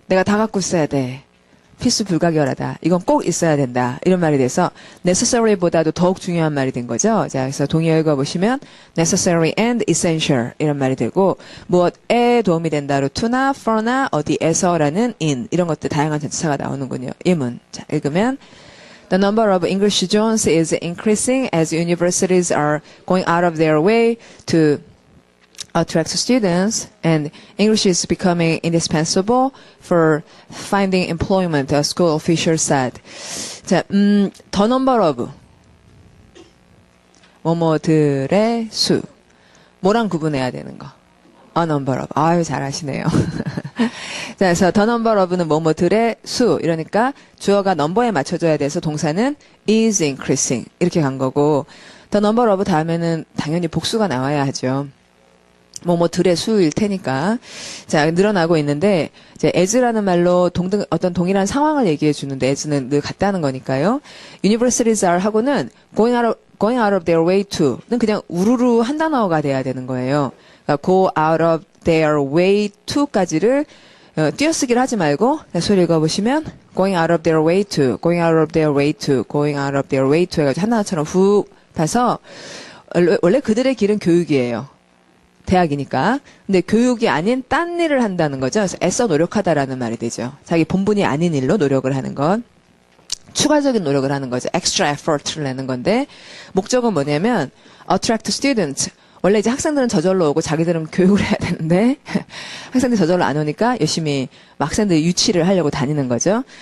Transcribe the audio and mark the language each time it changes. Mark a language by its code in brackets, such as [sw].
[ko] 내가 다 갖고 있어야 돼. 필수 불가결하다. 이건 꼭 있어야 된다. 이런 말이 돼서 necessary보다도 더욱 중요한 말이 된 거죠. 자, 그래서 동의어 읽어보시면 necessary and essential 이런 말이 되고 무엇에 도움이 된다로 to나 for나 어디에서라는 in 이런 것들 다양한 전치사가 나오는군요. 예문. 자, 읽으면 [en] The number of English zones is increasing as universities are going out of their way to attract students, and English is becoming indispensable for finding employment, a school official said. [ko] 자, [en] the number of [ko] 뭐뭐들의 수. 뭐랑 구분해야 되는 거? [en] A number of. [ko] 아유, 잘하시네요. 자, 그래서 [en] the number of [ko] 는 뭐뭐들의 수. 이러니까 주어가 넘버에 맞춰져야 돼서 동사는 is increasing. 이렇게 간 거고, [en] the number of [ko] 다음에는 당연히 복수가 나와야 하죠. 뭐뭐들의 수일 테니까. 자, 늘어나고 있는데, 이제 as라는 말로 어떤 동일한 상황을 얘기해 주는데, as는 늘 같다는 거니까요. [en] universities are 하고는 going out of their way to는 [ko] 그냥 우르르 한 단어가 돼야 되는 거예요. 그러니까 go out of their way to까지를 띄어쓰기를 하지 말고 소리 읽어보시면 [en] going out of their way to, [ko] going out of their way to, going out of their way to 해가지고 하나처럼 훅 봐서 원래 그들의 길은 교육이에요. 대학이니까. 근데 교육이 아닌 딴 일을 한다는 거죠. 그래서 애써 노력하다라는 말이 되죠. 자기 본분이 아닌 일로 노력을 하는 것. 추가적인 노력을 하는 거죠. [en] extra effort [ko] 를 내는 건데 목적은 뭐냐면 [en] attract students. [ko] 원래 이제 학생들은 저절로 오고 자기들은 교육을 해야 되는데 학생들이 저절로 안 오니까 열심히 학생들 유치를 하려고 다니는 거죠.